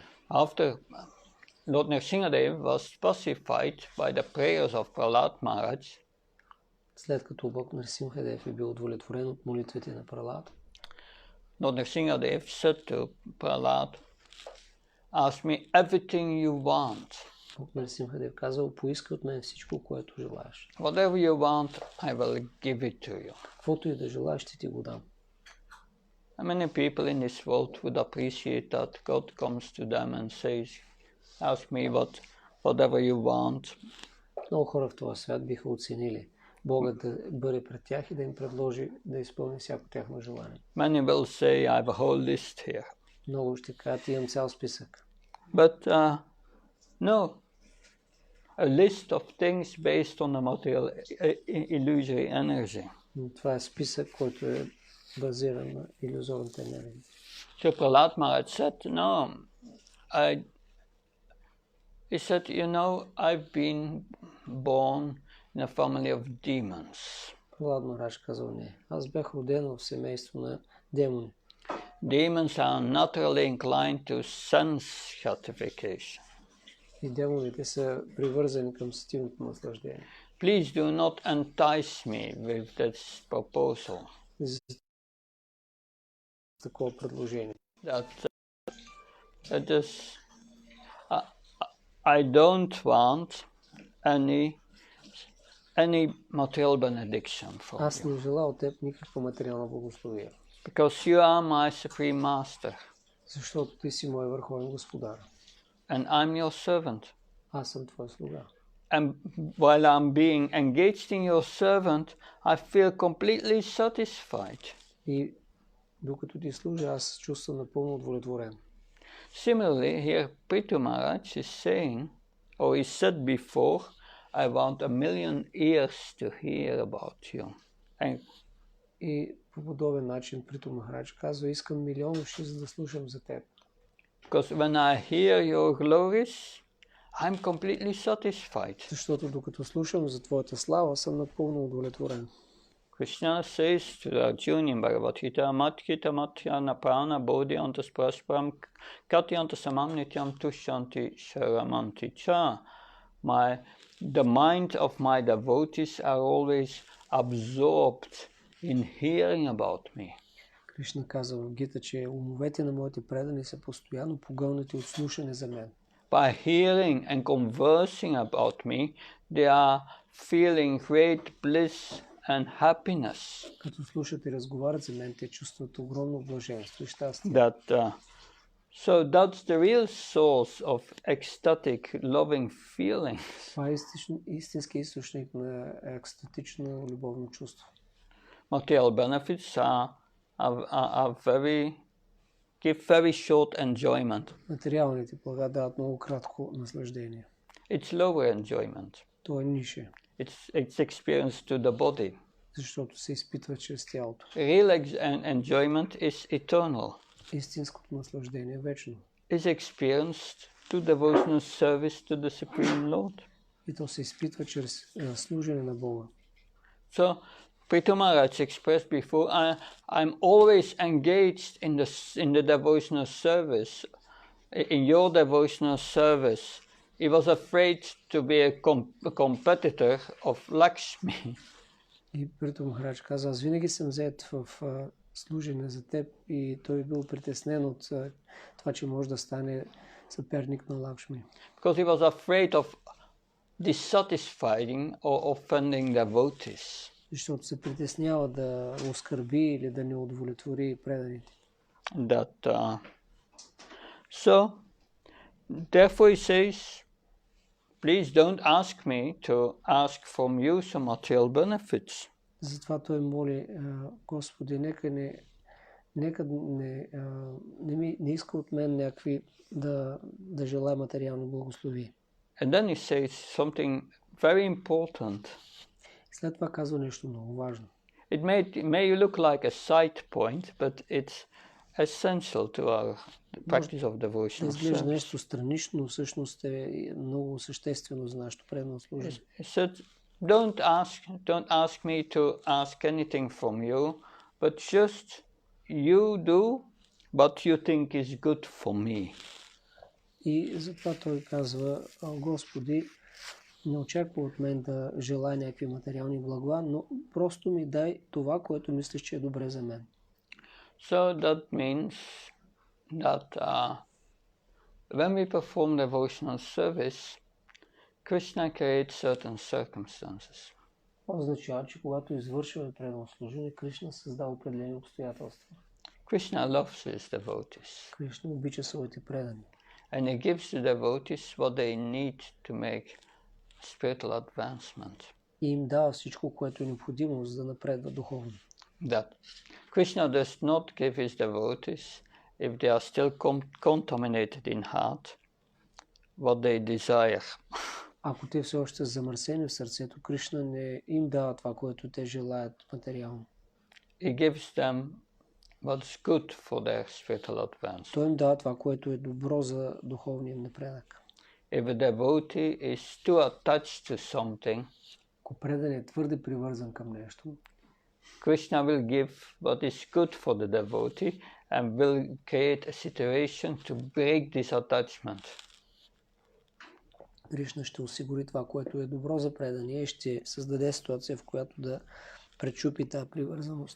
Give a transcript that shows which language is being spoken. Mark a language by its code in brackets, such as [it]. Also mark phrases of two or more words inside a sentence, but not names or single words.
[en] After Lord Nrsimhadev was pacified by the prayers of Prahlad Maharaj, [bg] След като Бог Нрисимхадев е бил удовлетворен от молитвите на Пралад, [en] Lord Nrsimhadev said to Prahlad, ask me everything you want. [bg] Бог Нрисимхадев казал, поиска от мен всичко, което желаеш. [en] Whatever you want, I will give it to you. [bg] Каквото и да желаеш, ще ти го дам. [en] And many people in this world would appreciate that God comes to them and says, ask me whatever you want. [bg] Много хора в този свят биха оценили Бога да бъде пред тях и да им предложи да изпълни всяко тяхно желание. [en] Many will say, I have a whole list here. [bg] Много ще кажат, имам цял списък. [en] But no, a list of things based on the material illusory energy. [bg] Това е списък, който е базиран на илюзорната енергия. [en] So Prahlad Maharaj said, no, he said, I've been born in a family of demons. [bg] Пралад Махарадж казал, не, аз бях роден в семейство на демони. [en] Demons are naturally inclined to sense gratification. [bg] И демоните са привързани към сетивното наслаждение. [en] Please do not entice me with this proposal. [bg] Такова предложение. [en] That is, I don't want any material benediction from [bg] Аз [en] you. [bg] не желая от теб никаква материална благословие. [en] Because you are my supreme master. [bg] Защото ти си мой върховен господар. [en] And I'm your servant. [bg] Аз съм твой слуга. [en] And while I'm being engaged in your servant, I feel completely satisfied. [bg] И докато ти служа, аз чувствам напълно удовлетворен. [en] Similarly, here Prithu Maharaj is saying, or he said before, I want 1,000,000 ears to hear about you. And [bg] И по подобен начин Приту Махарадж казва, искам милион уши, за да слушам за теб. [en] because when I hear your glories, I'm completely satisfied. [bg] Защото докато слушам за твоята слава, съм напълно удовлетворен. [en] Krishna says to Arjuna in Bhagavad Gita, [sa] मत्किता मत्याना प्राणा बोध्यन्तस् प्रस्प्रम् कत्यन्त समम् नित्यम् तुषन्ति शरमन्ति च. [en] The mind of my devotees are always absorbed in hearing about me. [bg] Кришна казва в Гита, че умовете на моите предани са постоянно погълнати от слушане за мен. [en] By hearing and conversing about me, they are feeling great bliss and happiness. [bg] Като слушат и разговарят за мен, те чувстват огромно блаженство и щастие. [en] So that's the real source of ecstatic loving feelings. [bg] Това е истински източник на екстатично любовно чувство. [en] Material benefits give very short enjoyment. [bg] Материалните блага дават много кратко наслаждение. [en] It's lower enjoyment. [bg] То е нише. [en] It's experienced to the body. [bg] Защото се изпитва чрез тялото. [en] Real enjoyment is eternal. [bg] Истинското наслаждение е вечно. [en] Is experienced to devotional service to the Supreme Lord. [bg] И то се изпитва чрез служене на Бога. [en] So, Prithu Maharaj expressed before, I'm always engaged in the devotional service, in your devotional service. He was afraid to be a competitor of Lakshmi. [bg] И Приту Махарадж каза, аз винаги съм зает в служене за теб и той бил притеснен от това, че може да стане съперник на Лакшми. [en] Because he was afraid of dissatisfying or offending devotees. [bg] Защото се притеснява да оскърби или да не удовлетвори преданите. [en] So, therefore he says, please don't ask me to ask from you some material benefits. [bg] Затова той моли, Господи, нека не иска от мен някакви да желая материално благослови. [en] And then he says something very important. [bg] След това казва нещо много важно. [en] It may look like a side point, but it's essential to our practice of devotion. [bg] Изглежда нещо странично, но всъщност е много съществено за нашето предано служение. [en] He said, don't ask me to ask anything from you, but just you do what you think is good for me. [bg] И затова той казва, Господи, не очаква от мен да желая някакви материални блага, но просто ми дай това, което мислиш, че е добре за мен. [en] So that means that when we perform devotional service, Krishna creates certain circumstances. [bg] Това означава, че когато извършваме предано служение, Кришна създава определени обстоятелства. [en] Krishna loves his devotees. [bg] Кришна обича своите предани. [en] And he gives the devotees what they need to make spiritual advancement. [bg] И им дава всичко, което е необходимо, за да напредва духовно. [en] That Krishna does not give his devotees, if they are still contaminated in heart, what they desire. [bg] Ако те все още са замърсени в сърцето, Кришна не им дава това, което те желаят материално. [en] He gives them what is good for their spiritual advance. [bg] Той им дава това, което е добро за духовния напредък. [en] If a devotee is too attached to something, [bg] ако предан е твърде привързан към нещо, [en] Krishna will give what is good for the devotee and will create a situation to break this attachment. [bg] Кришна ще осигури това, което е добро за предания и ще създаде ситуация, в която да пречупи тази привързаност.